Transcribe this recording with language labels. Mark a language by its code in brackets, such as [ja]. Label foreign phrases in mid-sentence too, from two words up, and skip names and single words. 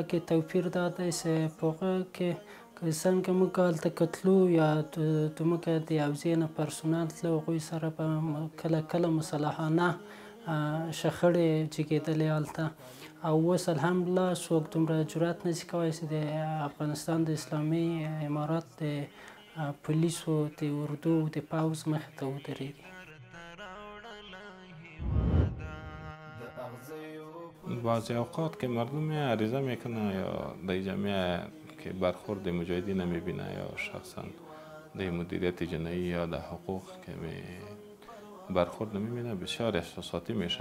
[ps] کې توپیر دا دی چې په هغه کې څنګه موږ هلته که تلو یا زموږ د حوزې نه پرسونل تلو، هغوی سره به کله کله مسلحانه شخړې جګېدلې هلته، او اوس الحمدلله څوک دومره جرأت نشي کولی چې د افغانستان د اسلامي امارات د پولیسو د اردو د پوځ مخې ته ودرېږي. [fa] بعضی اوقات که مردم عریضه میکنه یا در جامعه که برخورد مجاهدین میبینه یا شخصا در مدیریت جنایی یا در حقوق که برخورد نمیبینه، بسیار احساساتی میشه.